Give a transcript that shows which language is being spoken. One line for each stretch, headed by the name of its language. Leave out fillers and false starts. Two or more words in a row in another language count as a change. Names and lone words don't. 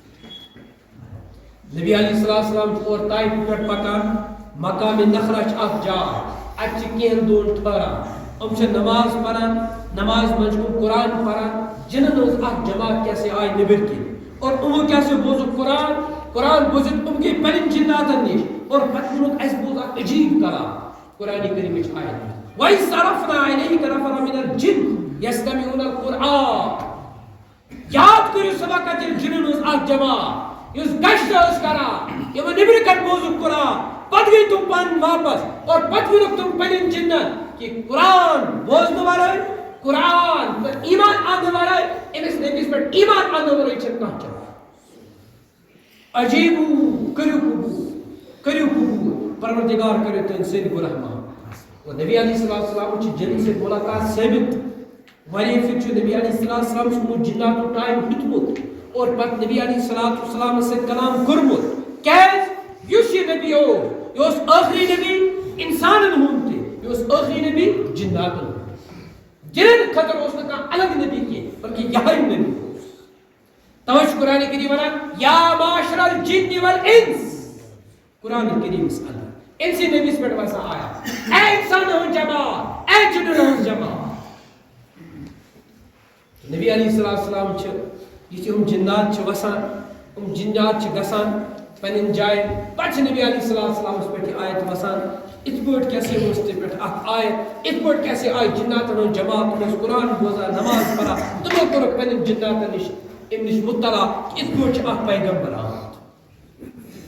Kashmiri: نبی علیہ السلام چھُ اور طائفہِ پٮ۪ٹھ پکان مقامِ نخرا چھِ اکھ جاے اتہِ چھِ کینٛہن دۄہن ٹھہران یِم چھِ نماز پران نماز منٛز چھِ یِم قرآن پران جنن ہٕنٛز اکھ جماعت کیٛاہ سا آیہِ نیبٕرۍ کِنۍ اور یِمو کیٛاہ سا بوزُکھ قرآن بوٗزِتھ یِم گٔے پنٕنۍ جناتن نِش اور پتہٕ ووٚنُکھ اَسہِ بوٗز اکھ عجیٖب کلام قرآنِ کریٖمٕچ آیت
Arabic: وَإِذ صَرَفْنَا إِلَيْكَ نَفَرًا مِنَ الْجِنِّ یستمعون القرآن.
Kashmiri: یاد کٔرِو سُہ وقت ییٚلہِ جِنن ہٕنٛز اکھ جماعت یُس گشت ٲس کران یِمن نیبرٕ کنہِ بوزُکھ قرآن پتہٕ گٔے تِم پنٕنۍ واپس اور پتہٕ ووٚنُکھ تِم پنٕنٮ۪ن جِنن کہ قرآن بوزنہٕ ورٲے قرآن ایمان اننہٕ ورٲے أمِس نبیَس پٮ۪ٹھ ایمان اننہٕ ورٲے چھنہٕ کانٛہہ چارٕ. عجیبو کٔرِو قبوٗل پروردگار کٔرِو تُہۍ سٲنۍ گۄناہ معاف. اور نبی علیہ السلام چھِ جنن سۭتۍ ملاقات ثٲبت واریاہ پھِرِ چھُ نبی علیہ السلام چھُ جناتُک ٹایم ہیوٚتمُت اور پتہٕ نبی علیہ السلام سۭتۍ کلام کوٚرمُت. کیٛازِ یُس یہِ نبی اوس یہِ اوس ٲخری نبی انسانن ہُنٛد تہِ یہِ اوس ٲخری نبی جناتن ہُنٛد. جنن خٲطرٕ اوس نہٕ کانٛہہ الگ نبی کینٛہہ بلکہ یہے نبی اوس. توے چھُ قرآن کریم ونان
Arabic: یا معاشر الجن والانس.
Kashmiri: قرآن کریمس اندر أمسٕے نبیَس پٮ۪ٹھ وسان آیا اے انسانن ہٕنٛز جماعت اے جنن ہٕنٛز جماعت. نبی علیہ السلام چھِ یِتھُے یِم جنات چھِ وسان یِم جنات چھِ گژھان پنٕنٮ۪ن جاین پتہٕ چھِ نبی علیہ السلامس پٮ۪ٹھ یہِ آیت وسان یِتھ پٲٹھۍ کیٛاہ سا اوس تہِ پٮ۪ٹھ اکھ آیت یِتھ پٲٹھۍ کیٛاہ سا آیہِ جناتن ہٕنٛز جماعت تِم ٲسۍ قرآن بوزان نماز پران تِمو کوٚرُکھ پنٕنٮ۪ن جناتن نِش اَمہِ نِش مطلع یِتھ پٲٹھۍ چھُ اکھ پیغمبر آمُت.